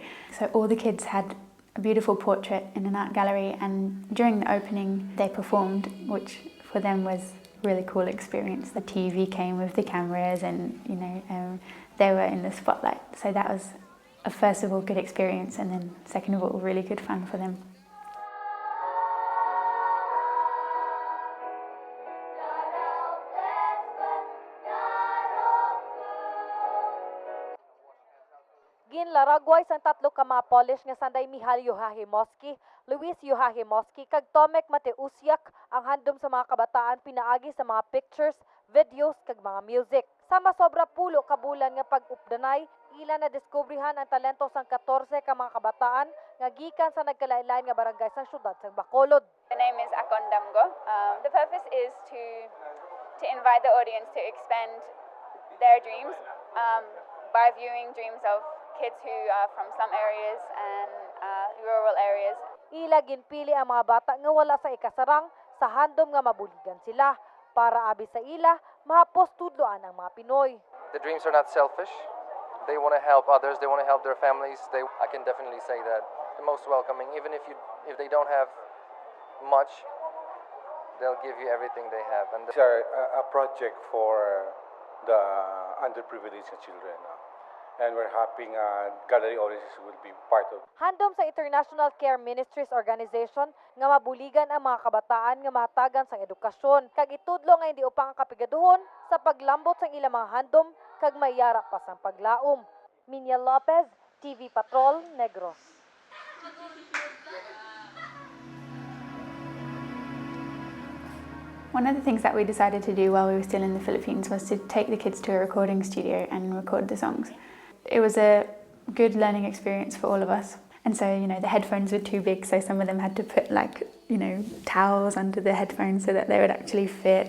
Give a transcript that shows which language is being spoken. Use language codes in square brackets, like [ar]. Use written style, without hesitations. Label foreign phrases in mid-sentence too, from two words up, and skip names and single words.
[en] So all the kids had a beautiful portrait in an art gallery, and during the opening they performed, which for them was a really cool experience. The TV came with the cameras and they were in the spotlight. So that was first of all good experience, and then second of all really good fun for them. [hil] Ginlaragway sang tatlo ka mga Polish nga sanday Michal Juhachimowski, Luis Juhachimowski kag Tomek Mateusiak ang handom sa mga kabataan pinaagi sa mga pictures, videos kag mga music. Sama sobra pulo ka bulan nga pag-updanay, ila na diskubrihan ang talento sang 14 ka mga kabataan nga gikan sa nagkalain-lain nga barangay sang syudad sang Bacolod. [en] The name is Akondamgo. The purpose is to invite the audience to expand their dreams by viewing dreams of kids who are from slum areas and rural areas. [hil] Ila ginpili ang mga bata nga wala sa ikasarang sa handom nga mabuligan sila para abi sa ila mahapos tudloan ang mga Pinoy. [en] The dreams are not selfish. They want to help others. They want to help their families. I can definitely say that the most welcoming. Even if they don't have much, they'll give you everything they have. And these are a project for the underprivileged children. And we're hoping gallery audiences will be part of. [hil] Handom sa International Care Ministries Organization nga mabuligan ang mga kabataan nga mahatagan sa edukasyon kag itudlo nga hindi upang ang kapigaduhon sa paglambot sang ilang mga handom kag mayara pa sang paglaom. Minya Lopez, TV Patrol, Negros. [en] One of the things that we decided to do while we were still in the Philippines was to take the kids to a recording studio and record the songs. It was a good learning experience for all of us. And so, the headphones were too big, so some of them had to put towels under the headphones so that they would actually fit.